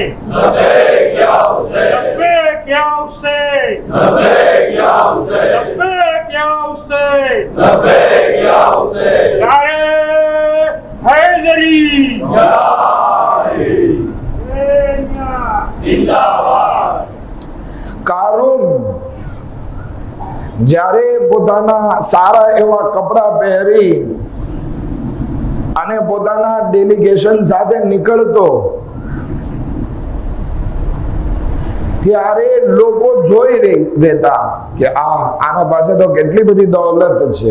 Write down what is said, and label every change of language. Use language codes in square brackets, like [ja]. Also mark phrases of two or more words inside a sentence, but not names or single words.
[ar] لبيك يا حسين، لبيك يا حسين، لبيك يا حسين، لبيك يا حسين، لبيك يا حسين, [ur] نعرۂ حیدری زندہ باد. [gu] કારૂન જ્યારે પોતાના સારા એવા કપડા પહેરી અને પોતાના ડેલિગેશન સાથે નીકળતો ત્યારે લોકો જોઈ રહેતા કે આના પાસે તો કેટલી બધી દોલત છે.